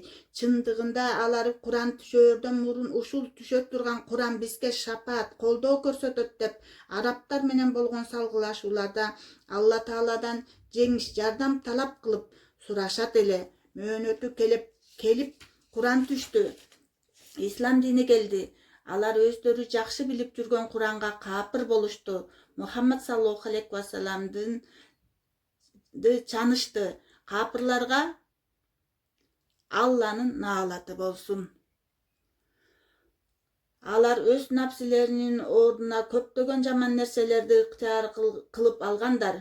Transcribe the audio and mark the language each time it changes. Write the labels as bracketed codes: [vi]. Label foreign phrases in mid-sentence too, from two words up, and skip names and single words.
[ky] Чындыгында алар Куран түшөөрдөн мурун ушул түшө турган Куран бизге шапаат, колдоо көрсөтөт деп арабтар менен болгон салгылашууларда Алла Тааладан жеңиш, жардам талап кылып сурашат эле. Мөөнөтү келип Куран түштү. Ислам дини келди. Алар өздөрү жакшы билип жүргөн Куранга капыр болушту. Мухаммад [ar] صلى الله عليه وسلم [ky] чанышты. Капырларга Алланын наалаты болсун. Алар өз напсилеринин ордуна көптөгөн жаман нерселерди ыктыяр кылып алгандар.